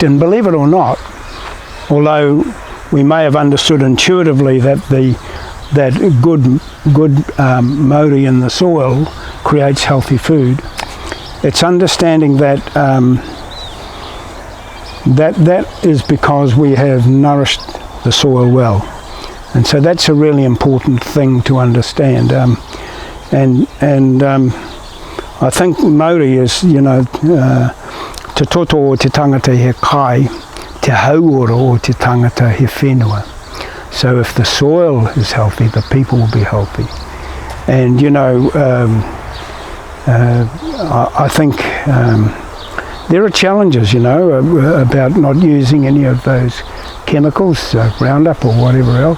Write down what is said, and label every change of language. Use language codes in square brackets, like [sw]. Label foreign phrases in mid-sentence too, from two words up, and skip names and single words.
[en] And believe it or not, although we may have understood intuitively that that good mauri in the soil creates healthy food, it's understanding that that is because we have nourished the soil well. And so that's a really important thing to understand. I think Māori is, you know, [mi] te toto o te tangata he kai, te hauora o te tangata he whenua. [en] So if the soil is healthy, the people will be healthy. And, you know, I think there are challenges, you know, about not using any of those chemicals, Roundup or whatever else.